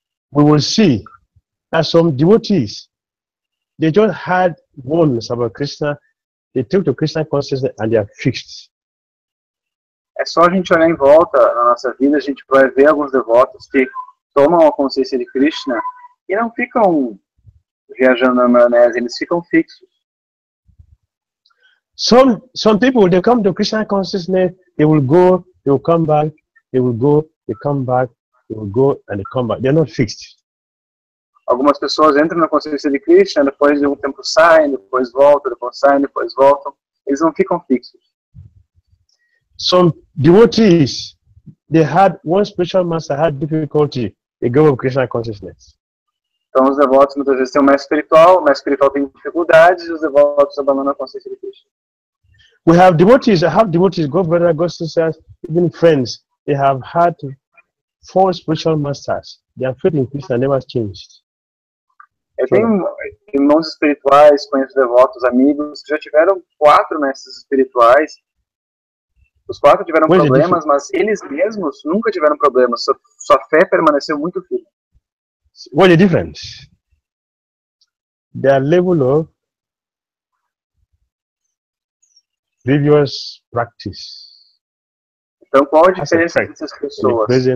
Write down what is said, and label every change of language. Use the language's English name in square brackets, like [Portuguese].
[English] We will see that some devotees, they just had oneness about Krishna, they took to Krishna consciousness and they are fixed. [Portuguese] É só a gente olhar em volta na nossa vida, a gente vai ver alguns devotos que tomam a consciência de Krishna e não ficam viajando na maionese, eles ficam fixos. [English] Some people, they come to Krishna consciousness, they will go, they will come back, they will go, they come back, they will go and they come back. They're not fixed. [Portuguese] Algumas pessoas entram na consciência de Krishna, depois de um tempo saem, depois voltam, depois saem, depois voltam. Eles não ficam fixos. [English] Some devotees, they had one spiritual master had difficulty in going with Krishna consciousness. [Portuguese] Então, os devotos muitas vezes têm o mestre espiritual tem dificuldades e os devotos abandonam a consciência de Krishna. [English] We have devotees, I have devotees, God brother, God sisters, even friends, they have had 4 spiritual masters. Their faith in Krishna never changed. [Portuguese] Eu tenho irmãos espirituais, conheço devotos, amigos, que já tiveram 4 mestres espirituais. Os 4 tiveram problemas, mas eles mesmos nunca tiveram problemas. Sua fé permaneceu muito firme. [English] What is the difference? Their level of previous practice. [Portuguese] Então, qual a diferença dessas pessoas?